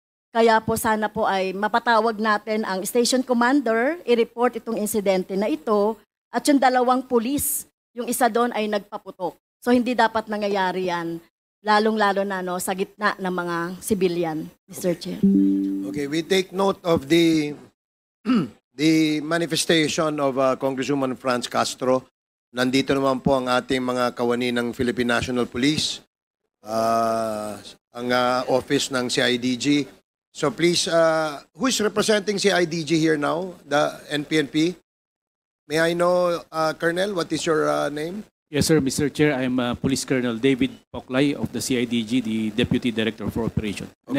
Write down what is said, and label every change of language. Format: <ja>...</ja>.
<tl>Kaya po sana po ay mapatawag natin ang station commander, i-report itong insidente na ito at yung dalawang pulis, yung isa doon ay nagpaputok. So hindi dapat nangyayari yan, lalong-lalo na sa gitna ng mga civilian, Mr.</tl> <en>Chair. Okay, we take note of the manifestation of Congresswoman Franz Castro.</en> <tl>Nandito naman po ang ating mga kawani ng Philippine National Police, ang office ng CIDG.</tl> <en>So please, who is representing CIDG here now? The NPNP? May I know, Colonel, what is your name? Yes, sir, Mr. Chair. I am Police Colonel David Poclay of the CIDG, the Deputy Director for Operation. And</en>